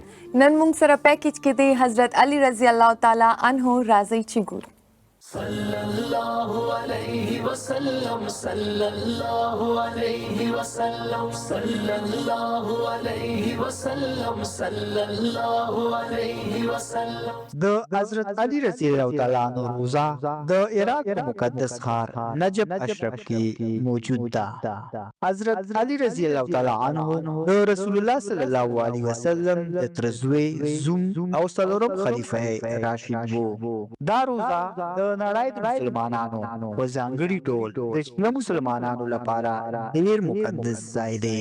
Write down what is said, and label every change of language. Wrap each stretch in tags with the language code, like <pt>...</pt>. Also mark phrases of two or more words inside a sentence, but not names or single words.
<ps>نن موږ سره پیکیج کې دی حضرت علی</ps> <ar>رضی الله تعالی عنہ</ar> <ps>راځي چې ګورو. د حضرت علی</ps> <ar>رضی اللہ تعالی عنہ</ar> <ps>روزہ د عراق په مقدس ښار نجف اشرف کې موجود ده. حضرت علی</ps> <ar>رضی اللہ تعالی عنہ</ar> <ps>د رسول الله</ps> <ar>صلی الله علیه وسلم</ar> <ps>د ترزوی زوم او څلورم خلیفہ راشد وو. دا روزه د نړۍ د مسلمانانو په ځانګړي ډول د شنه مسلمانانو لپاره ډېر مقدس ځای دی.</ps>